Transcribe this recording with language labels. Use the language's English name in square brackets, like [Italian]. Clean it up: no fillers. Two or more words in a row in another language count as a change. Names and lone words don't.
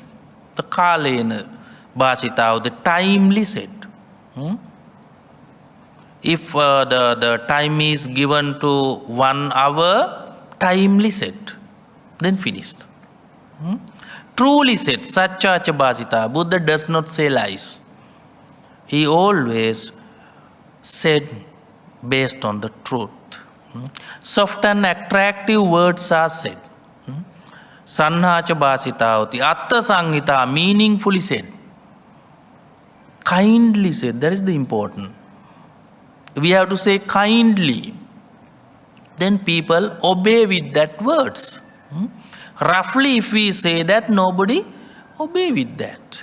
[English] The [Pali] kalena bhasitao, [English] the timely said. If the time is given to 1 hour, timely said, then finished. Truly said, [Pali] satchacha bhasita. [English] Buddha does not say lies. He always said based on the truth. Soft and attractive words are said. [Pali] Sanhacha bhasitavati. Atta sanghita, [English] meaningfully said. Kindly said, that is the important. We have to say kindly. Then people obey with that words. Roughly if we say that, nobody obey with that.